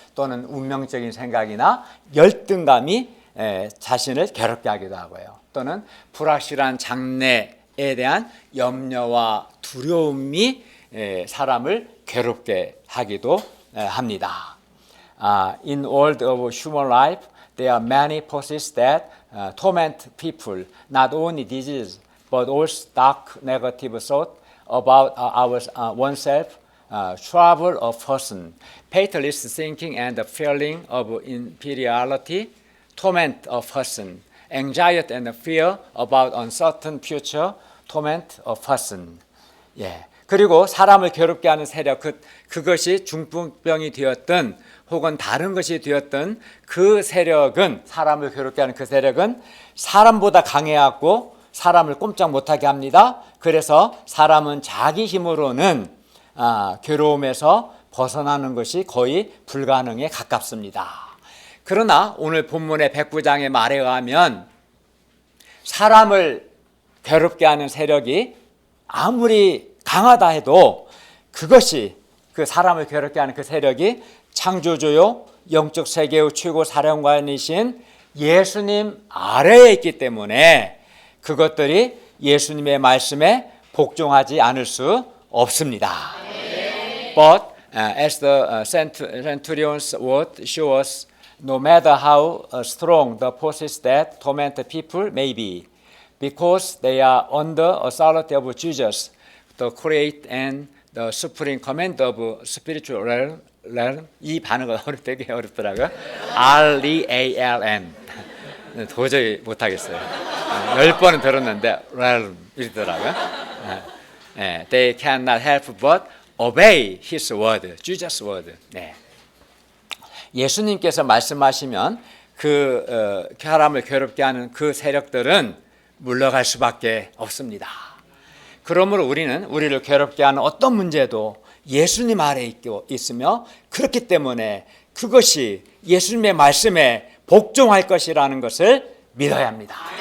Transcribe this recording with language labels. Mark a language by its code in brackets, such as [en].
[ko] 또는 운명적인 생각이나 열등감이 자신을 괴롭게 하기도 하고요. 또는 불확실한 장래에 대한 염려와 두려움이 사람을 괴롭게 하기도 합니다. [en] In world of human life, there are many forces that torment people, not only disease, but also dark negative thought about oneself, trouble of person, fatalist thinking and the feeling of inferiority, torment of person, anxiety and fear about uncertain future, torment of person. [ko] 그리고 사람을 괴롭게 하는 세력, 그것이 중풍병이 되었든 혹은 다른 것이 되었든 그 세력은, 사람을 괴롭게 하는 그 세력은 사람보다 강해갖고 사람을 꼼짝 못하게 합니다. 그래서 사람은 자기 힘으로는 괴로움에서 벗어나는 것이 거의 불가능에 가깝습니다. 그러나 오늘 본문의 백부장의 말에 의하면 사람을 괴롭게 하는 세력이 아무리 강하다 해도 그것이, 그 사람을 괴롭게 하는 그 세력이 창조주요 영적 세계의 최고 사령관이신 예수님 아래에 있기 때문에 그것들이 예수님의 말씀에 복종하지 않을 수 없습니다. [en] But as the centurion's word shows, no matter how strong the forces that torment people may be, because they are under authority of Jesus, the creator and the supreme command of spiritual realm. [ko] 이 반응은 되게 어렵더라고요. REALM. 도저히 못하겠어요. 10번은 들었는데 realm 이러더라고요. [en] They cannot help but obey His word, Jesus' word. [ko] 네. 예수님께서 말씀하시면 그 사람을 괴롭게 하는 그 세력들은 물러갈 수밖에 없습니다. 그러므로 우리는 우리를 괴롭게 하는 어떤 문제도 예수님 아래에 있으며 그렇기 때문에 그것이 예수님의 말씀에 복종할 것이라는 것을 믿어야 합니다.